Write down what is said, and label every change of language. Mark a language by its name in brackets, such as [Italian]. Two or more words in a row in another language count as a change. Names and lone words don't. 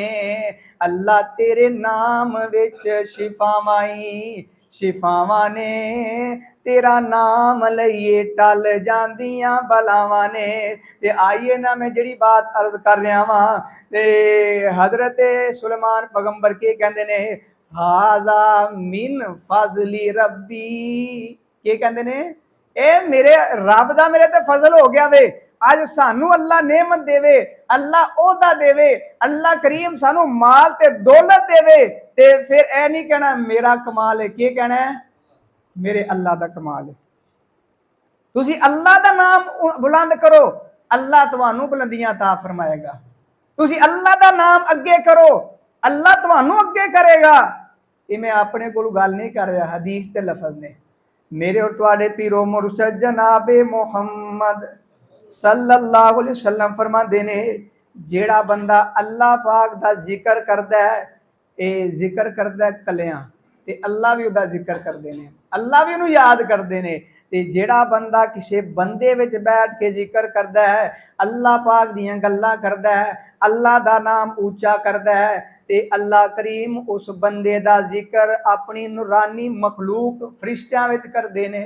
[Punjabi] ਅੱਲਾਹ ਤੇਰੇ ਨਾਮ ਵਿੱਚ ਸ਼ਿਫ਼ਾਵਾਂ ਹੀ ਸ਼ਿਫ਼ਾਵਾਂ ਨੇ, ਤੇਰਾ ਨਾਮ ਲਈਏ ਟਲ ਜਾਂਦੀਆਂ ਬਲਾਵਾਂ ਨੇ। ਤੇ ਆਈਏ ਨਾ, ਮੈਂ ਜਿਹੜੀ ਬਾਤ ਅਰਜ਼ ਕਰ ਰਿਹਾ ਵਾਂ, ਤੇ ਹਜ਼ਰਤ ਸੁਲੇਮਾਨ ਪੈਗ਼ੰਬਰ ਕੇ ਕਹਿੰਦੇ ਨੇ, [Arabic] هذا من فضل ربي, [Punjabi] ਕੇ ਕਹਿੰਦੇ ਨੇ, ਏ ਮੇਰੇ ਰੱਬ ਦਾ ਮੇਰੇ ਤੇ ਫ਼ਜ਼ਲ ਹੋ ਗਿਆ ਵੇ। ਅੱਜ ਸਾਨੂੰ ਅੱਲਾਹ ਨੇਮਤ ਦੇਵੇ, ਅੱਲਾਹ ਓਹਦਾ ਦੇਵੇ, ਅੱਲਾਹ ਕਰੀਮ ਸਾਨੂੰ ਮਾਲ ਤੇ ਦੌਲਤ ਦੇਵੇ, ਤੇ ਫਿਰ ਐ ਨਹੀਂ ਕਹਿਣਾ ਮੇਰਾ ਕਮਾਲ ਹੈ। ਕੇ ਕਹਿਣਾ ਹੈ? ਮੇਰੇ ਅੱਲਾਹ ਦਾ ਕਮਾਲ ਹੈ। ਤੁਸੀਂ ਅੱਲਾਹ ਦਾ ਨਾਮ ਬੁਲੰਦ ਕਰੋ, ਅੱਲਾਹ ਤੁਹਾਨੂੰ ਬੁਲੰਦੀਆਂ ਅਤਾ ਫਰਮਾਏਗਾ। ਤੁਸੀਂ ਅੱਲਾਹ ਦਾ ਨਾਮ ਅੱਗੇ ਕਰੋ, ਅੱਲਾਹ ਤੁਹਾਨੂੰ ਅੱਗੇ ਕਰੇਗਾ। ਯੇ ਮੈਂ ਆਪਣੇ ਕੋਲ ਗੱਲ ਨਹੀਂ ਕਰ ਰਿਹਾ, ਹਦੀਸ ਦੇ ਲਫ਼ਜ਼ ਨੇ। ਮੇਰੇ ਔਰ ਤੁਹਾਡੇ ਪੀਰੋ ਮੁਰਸ਼ਦ ਜਨਾਬੇ ਮੁਹੰਮਦ [Arabic] صلى الله عليه وسلم [Punjabi] ਫਰਮਾਤੇ ਨੇ, ਜਿਹੜਾ ਬੰਦਾ ਅੱਲਾਹ ਪਾਕ ਦਾ ਜ਼ਿਕਰ ਕਰਦਾ ਹੈ, ਯੇ ਜ਼ਿਕਰ ਕਰਦਾ ਹੈ ਕੱਲਿਆਂ, ਤੇ ਅੱਲਾਹ ਭੀ ਉਹਦਾ ਜ਼ਿਕਰ ਕਰਦੇ ਨੇ, ਅੱਲਾਹ ਭੀ ਉਹਨੂੰ ਯਾਦ ਕਰਦੇ ਨੇ। ਤੇ ਜਿਹੜਾ ਬੰਦਾ ਕਿਸੀ ਬੰਦੇ ਵਿੱਚ ਬੈਠ ਕੇ ਜ਼ਿਕਰ ਕਰਦਾ ਹੈ, ਅੱਲਾਹ ਪਾਕ ਦੀਆਂ ਗੱਲਾਂ ਕਰਦਾ ਹੈ, ਅੱਲਾਹ ਦਾ ਨਾਮ ਊਂਚਾ ਕਰਦਾ ਹੈ, ਤੇ ਅੱਲਾਹ ਕਰੀਮ ਉਸ ਬੰਦੇ ਦਾ ਜ਼ਿਕਰ ਆਪਣੀ ਨੂਰਾਨੀ ਮਖ਼ਲੂਕ ਫ਼ਰਿਸ਼ਤਿਆਂ ਵਿੱਚ ਕਰਦੇ ਨੇ।